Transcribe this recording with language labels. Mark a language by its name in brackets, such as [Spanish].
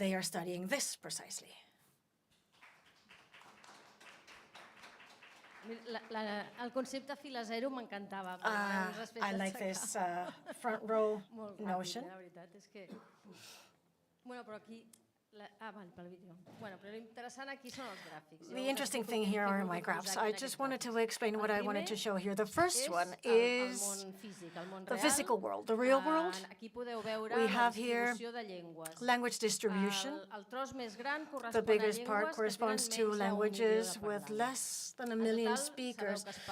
[English] they are studying this precisely. [Catalan] El concepte fila zero m'encantava. [English] I like this front row notion. [Catalan] La veritat és que... Bueno, però aquí... pel vídeo. Bueno, però l'interessant aquí són els gràfics. [English] The interesting thing here are my graphs. I just wanted to explain what I wanted to show here. The first one is the physical world, the real world. We have here language distribution. The biggest part corresponds to languages with less than 1 million speakers.